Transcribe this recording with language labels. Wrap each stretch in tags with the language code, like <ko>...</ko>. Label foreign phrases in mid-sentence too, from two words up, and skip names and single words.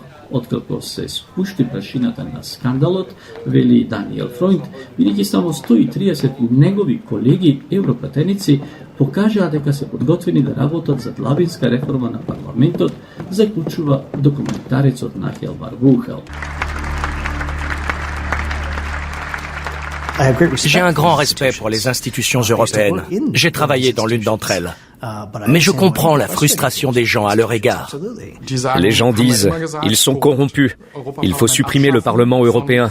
<mk>Откако се спушти прашината на скандалот, вели Даниел Фройнд, бидејќи само 130 негови колеги европратеници покажаа дека се подготвени да работат за длабинска реформа на парламентот, заклучува документарецот на Хелмар Вухел.</mk> <fr>J'ai un grand respect pour les institutions européennes. J'ai travaillé dans l'une d'entre elles. Mais je comprends la frustration des gens à leur égard. Les gens disent « ils sont corrompus, il faut supprimer le Parlement européen ».</fr>